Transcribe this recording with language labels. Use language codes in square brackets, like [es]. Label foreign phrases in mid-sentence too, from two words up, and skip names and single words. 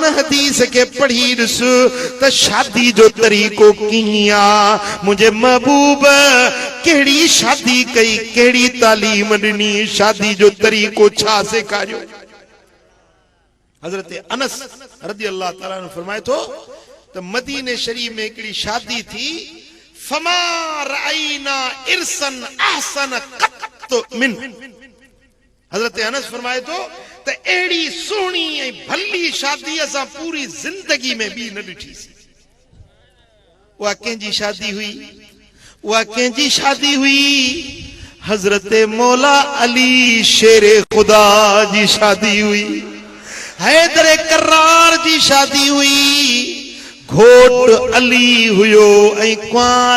[sd] हदीस के पढ़ी ॾिस त शादी जो तरीक़ो कीअं आहे मुंहिंजे महबूब कहिड़ी शादी कई कहिड़ी तालीम ॾिनी शादी जो तरीक़ो छा सेखारियो हज़रत अनस [ar] رضي الله تعالى عنه [sd] फरमाए थो त मदीने शरीफ में हिकिड़ी शादी थी [ar] فما رأينا عرسا أحسن قط من [sd] हज़रत अनस फरमाए थो त अहिड़ी सुहिणी ऐं भली शादी असां पूरी ज़िंदगी में ॿी न ॾिठीसीं उहा कंहिंजी शादी हुई उहा कंहिंजी शादी हुई हज़रत मौला अली शेरे खुदा जी शादी हुई हैदर करार जी शादी हुई घोट अली हुयो ऐं कुंवार